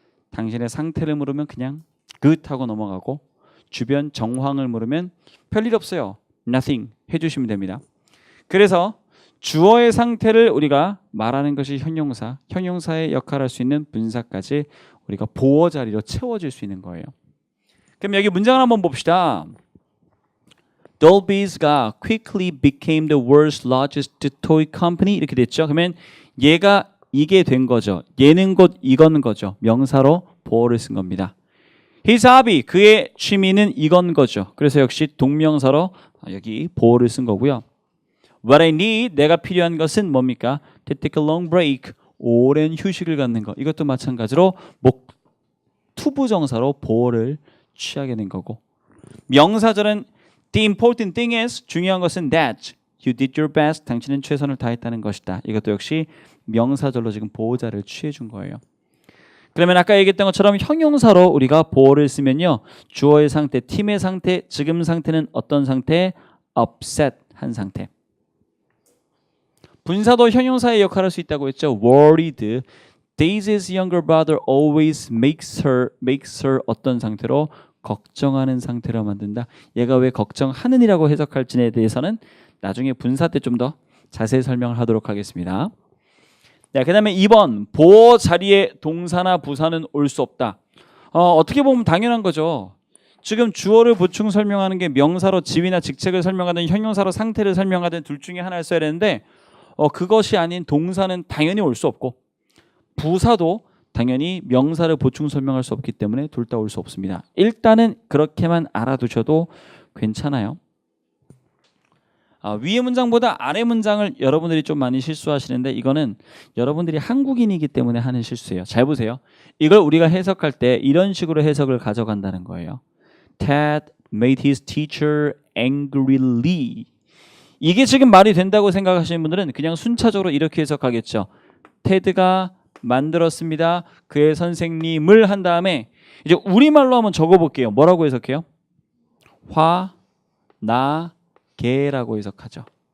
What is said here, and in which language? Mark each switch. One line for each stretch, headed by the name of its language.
Korean: 당신의 상태를 물으면 그냥 good 하고 넘어가고 주변 정황을 물으면 별일 없어요. nothing 해주시면 됩니다. 그래서 주어의 상태를 우리가 말하는 것이 형용사, 형용사의 역할을 할 수 있는 분사까지 우리가 보어 자리로 채워질 수 있는 거예요. 그럼 여기 문장을 한번 봅시다.
English: Dolby's가 quickly became the world's largest toy company
Korean: 이렇게 됐죠. 그러면 얘가 이게 된 거죠. 얘는 곧 이건 거죠. 명사로 보어를 쓴 겁니다.
English: His hobby,
Korean: 그의 취미는 이건 거죠. 그래서 역시 동명사로 여기 보어를 쓴 거고요.
English: What I need,
Korean: 내가 필요한 것은 뭡니까?
English: To take a long break,
Korean: 오랜 휴식을 갖는 것. 이것도 마찬가지로 투부정사로 보어를 취하게 된 거고. 명사절은
English: The important thing is,
Korean: 중요한 것은
English: that you did your best,
Korean: 당신은 최선을 다했다는 것이다. 이것도 역시 명사절로 지금 보호자를 취해 준 거예요. 그러면 아까 얘기했던 것처럼 형용사로 우리가 보어를 쓰면요. 주어의 상태, 팀의 상태, 지금 상태는 어떤 상태? upset 한 상태. 분사도 형용사의 역할을 할 수 있다고 했죠.
English: worried. Daisy's younger brother always makes her
Korean: 어떤 상태로? 걱정하는 상태로 만든다. 얘가 왜 걱정하는이라고 해석할지에 대해서는 나중에 분사 때 좀 더 자세히 설명을 하도록 하겠습니다. 네, 그 다음에 2번 보어 자리에 동사나 부사는 올 수 없다. 어떻게 보면 당연한 거죠. 지금 주어를 보충 설명하는 게 명사로 지위나 직책을 설명하든 형용사로 상태를 설명하든 둘 중에 하나를 써야 되는데 그것이 아닌 동사는 당연히 올 수 없고 부사도 당연히 명사를 보충 설명할 수 없기 때문에 둘 다 올 수 없습니다. 일단은 그렇게만 알아두셔도 괜찮아요. 위의 문장보다 아래 문장을 여러분들이 좀 많이 실수하시는데 이거는 여러분들이 한국인이기 때문에 하는 실수예요. 잘 보세요. 이걸 우리가 해석할 때 이런 식으로 해석을 가져간다는 거예요.
English: Ted made his teacher angrily.
Korean: 이게 지금 말이 된다고 생각하시는 분들은 그냥 순차적으로 이렇게 해석하겠죠. 테드가 만들었습니다. 그의 선생님을 한 다음에 이제 우리말로 한번 적어볼게요. 뭐라고 해석해요? 화나게라고 해석하죠.